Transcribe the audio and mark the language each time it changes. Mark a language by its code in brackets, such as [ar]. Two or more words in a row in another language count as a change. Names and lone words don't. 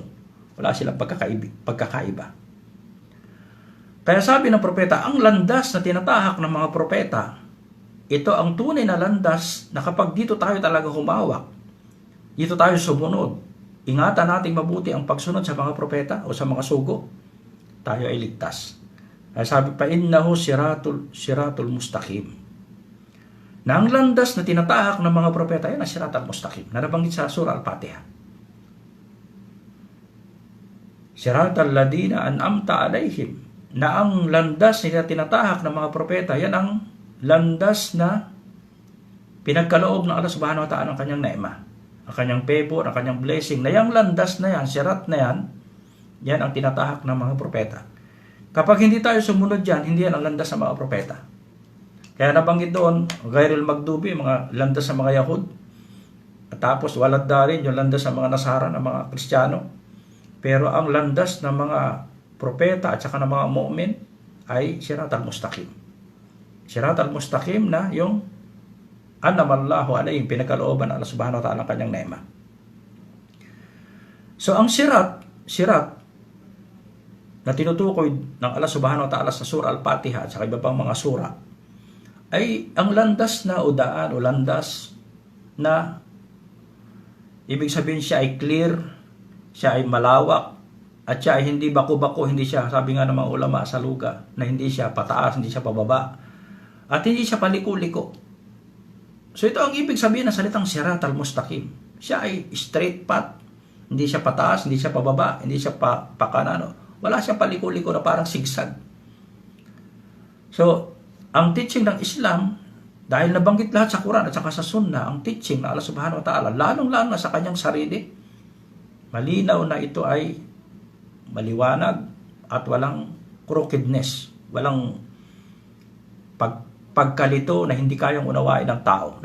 [tl] Wala silang pagkakaiba. Kaya sabi ng propeta, ang landas na tinatahak ng mga propeta, ito ang tunay na landas na kapag dito tayo talaga humawak, dito tayo sumunod, ingatan natin mabuti ang pagsunod sa mga propeta o sa mga sugo, tayo ay ligtas. Kaya sabi pa, [ar] إنه صراط مستقيم. [tl] Na ang landas na tinatahak ng mga propeta, yan ang [ar] صراط مستقيم, [tl] na nabanggit sa surah Al-Fatiha. [ar] صراط الذين أنعمت عليهم, [tl] na ang landas na tinatahak ng mga propeta, yan ang landas na pinagkaloob ng [ar] الله سبحانه وتعالى [tl] ang kanyang naima, ang kanyang favor, ang kanyang blessing. Na yung landas na yan, sirat na yan, yan ang tinatahak ng mga propeta. Kapag hindi tayo sumunod dyan, hindi yan ang landas ng mga propeta. Kaya nabanggit doon, [ar] غير المغضوب, [tl] mga landas sa mga Yahud. At tapos [ar] ولا الضالين, [tl] yung landas sa mga Nasara, ng mga Kristiyano. Pero ang landas ng mga propeta at saka ng mga mu'min ay [ar] صراط المستقيم. صراط المستقيم [tl] na yung [ar] أنعم الله عليهم, [tl] pinagkalooban ng [ar] الله سبحانه وتعالى [tl] ang kanyang nema. So ang sirat na tinutukoy ng [ar] الله سبحانه وتعالى [tl] sa surah Al-Fatiha at sa iba pang mga surah ay ang landas na o daan o landas na ibig sabihin siya ay clear, siya ay malawak, at siya ay hindi bako-bako, hindi siya, sabi nga ng mga ulama sa luga, na hindi siya pataas, hindi siya pababa, at hindi siya paliko-liko. So ito ang ibig sabihin ng salitang [ar] صراط المستقيم. [tl] Siya ay [en] straight path, [tl] hindi siya pataas, hindi siya pababa, hindi siya pakanano. Wala siyang paliko-liko na parang sigsag. So, ang teaching ng Islam, dahil nabanggit lahat sa Quran at saka sa Sunnah, ang teaching ng [ar] الله سبحانه وتعالى, [tl] lalong-lalo na sa kanyang sarili, malinaw na ito ay maliwanag at walang crookedness, walang pagkalito na hindi kayang unawain ng tao.